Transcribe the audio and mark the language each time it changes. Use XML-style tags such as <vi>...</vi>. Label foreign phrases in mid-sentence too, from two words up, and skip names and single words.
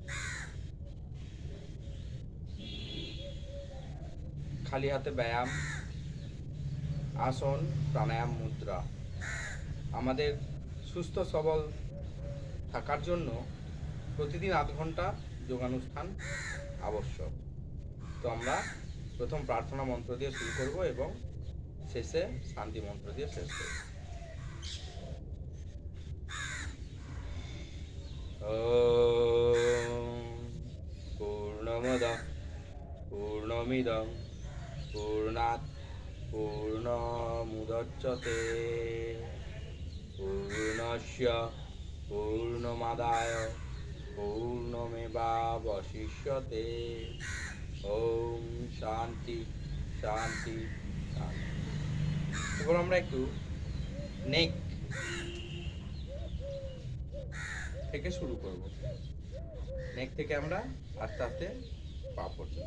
<bn>খালি হাতে ব্যায়াম, আসন, প্রাণায়াম, মুদ্রা আমাদের সুস্থ সবল থাকার জন্য প্রতিদিন আধ ঘন্টা যোগানুষ্ঠান আবশ্যক। তো আমরা প্রথম প্রার্থনা মন্ত্র দিয়ে শুরু করব এবং শেষে শান্তি মন্ত্র দিয়ে শেষ করব।</bn> <sa>পূর্ণমদ পূর্ণমিদং পূর্ণাৎ পূর্ণমুদচ্যতে পূর্ণস্য পূর্ণমাদায় পূর্ণমেবাবশিষ্যতে। ওম শান্তি শান্তি শান্তি।</sa> <bn>এবার আমরা একটু নেক থেকে শুরু করব। নেক থেকে আমরা আস্তে আস্তে পা পর্যন্ত।</bn>